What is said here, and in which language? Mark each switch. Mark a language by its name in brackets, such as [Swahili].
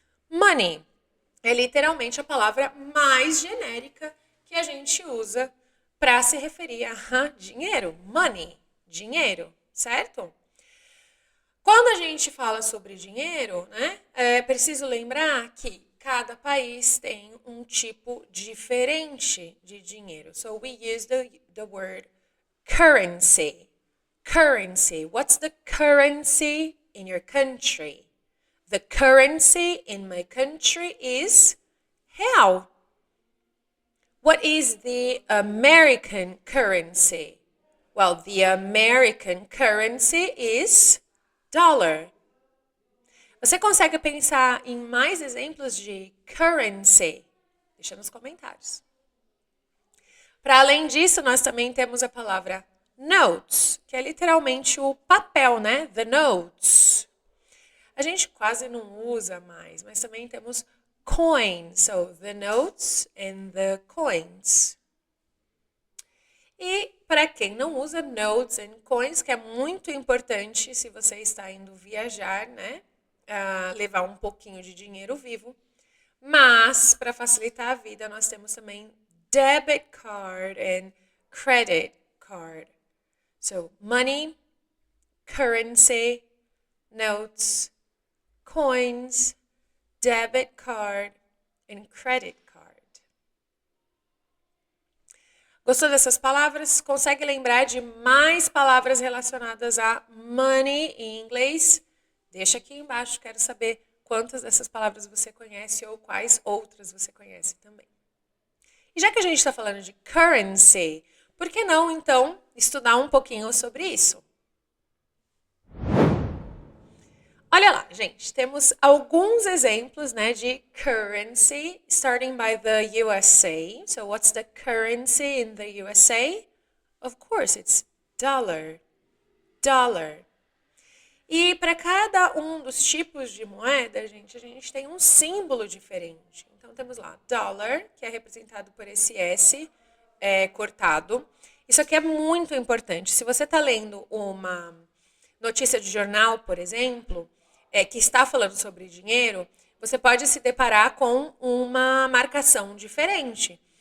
[Portuguese] Money é literalmente a palavra mais genérica que a gente usa para se referir a dinheiro. Money. Dinheiro, certo? Quando a gente fala sobre dinheiro, né, é preciso lembrar que cada país tem um tipo diferente de dinheiro. [English] So we use the word currency. Currency. What's the currency in your country? The currency in my country is real. What is the American currency? Well, the American currency is dollar. [Portuguese] Você consegue pensar em mais exemplos de currency? Deixa nos comentários. Para além disso, nós também temos a palavra notes, que é literalmente o papel, né? [English] The notes. [Portuguese] A gente quase não usa mais, mas também temos coins. [English] So, the notes and the coins. [Portuguese] E para quem não usa [English] notes and coins, [Portuguese] que é muito importante se você está indo viajar, né? Levar um pouquinho de dinheiro vivo. Mas, para facilitar a vida, nós temos também [English] debit card and credit card. So, money, currency, notes, coins, debit card and credit card. [Portuguese] Gostou dessas palavras? Consegue lembrar de mais palavras relacionadas a money em inglês? Deixa aqui embaixo, quero saber quantas dessas palavras você conhece ou quais outras você conhece também. E já que a gente está falando de currency, por que não, então, estudar um pouquinho sobre isso? Olha lá, gente, temos alguns exemplos, né, de currency, [English] starting by the USA. So, what's the currency in the USA? Of course, it's dollar. Dollar. [Portuguese] E para cada um dos tipos de moeda, gente, a gente tem um símbolo diferente. Então, temos lá dollar, que é representado por esse S cortado. Isso aqui é muito importante. Se você está lendo uma notícia de jornal, por exemplo, que está falando sobre dinheiro, você pode se deparar com uma marcação diferente.